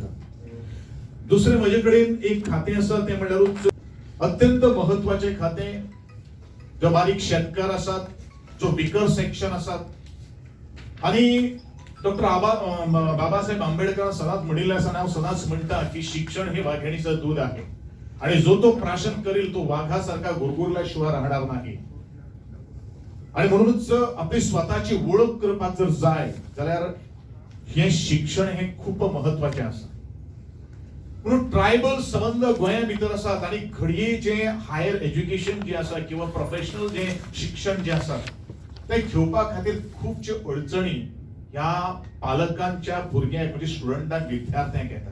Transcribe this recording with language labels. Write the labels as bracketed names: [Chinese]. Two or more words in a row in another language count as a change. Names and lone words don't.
[Konkani] दुसरे म्हजे कडेन एक खातें आसा ते म्हणल्यारूच अत्यंत महत्वाचे खातें. जो बारीक शेतकार आसात, जो बिकर सेक्शन आसात आणि डॉक्टर बाबासाहेब आंबेडकर सदांच म्हणिल्लें आसा, हांव सदांच म्हणटा की [Marathi] शिक्षण हे वाघिणीचं दूध आहे आणि जो तो प्राशन करील तो वाघासारखा गुरगुरल्याशिवाय राहणार नाही. [Konkani] आणि म्हणूनच आपली स्वतःची ओळख करपाक जर जाय जाल्यार हे शिक्षण हे खूप महत्वाचे आसा. म्हणून ट्रायबल संबंध गोंया भितर आसात आणि घडये जे [English] higher education [Konkani] जे आसा किंवा प्रोफेशनल जे शिक्षण जे आसा ते घेवपा खातीर खूपशे अडचणी ह्या पालकांच्या भुरग्यांक म्हणजे स्टुडंटांक विद्यार्थ्यांक येतात.